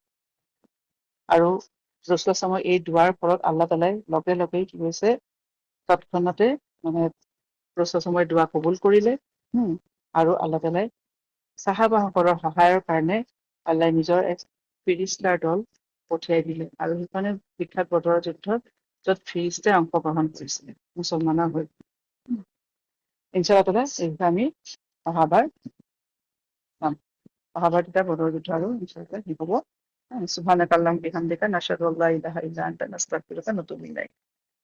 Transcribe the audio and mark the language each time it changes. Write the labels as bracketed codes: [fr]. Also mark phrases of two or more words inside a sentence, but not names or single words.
[as] আৰু ৰাসূলুল্লাহৰ এই দুৱাৰ ফলত আল্লাহ তাআলাই লগে লগেই কি হৈছে, তৎক্ষণাতে মানে ৰাসূলুল্লাহৰ দোৱা কবুল কৰিলে, আৰু আল্লাহ তাআলাই চাহাবাসকলৰ সহায়ৰ কাৰণে আল্লাই নিজৰ এক ফিৰিষ্টাৰ দল পঠিয়াই দিলে, আৰু সেইকাৰণে বিখ্যাত বদৰৰ যুদ্ধত য'ত ফিৰিষ্টাই অংশগ্ৰহণ কৰিছিলে মুছলমানৰ হৈ। [ar] إن شاء الله تعالى [as] এই বিষয়ে আমি অহাবাৰ চাম। অহাবাৰ তেতিয়া বদৰৰ যুদ্ধ আৰু নিশ্চয়কৈ শেষ হ'ব। [ar] سبحانك اللهم وبحمدك نشهد أن لا إله إلا أنت نستغفرك ونتوب إليك.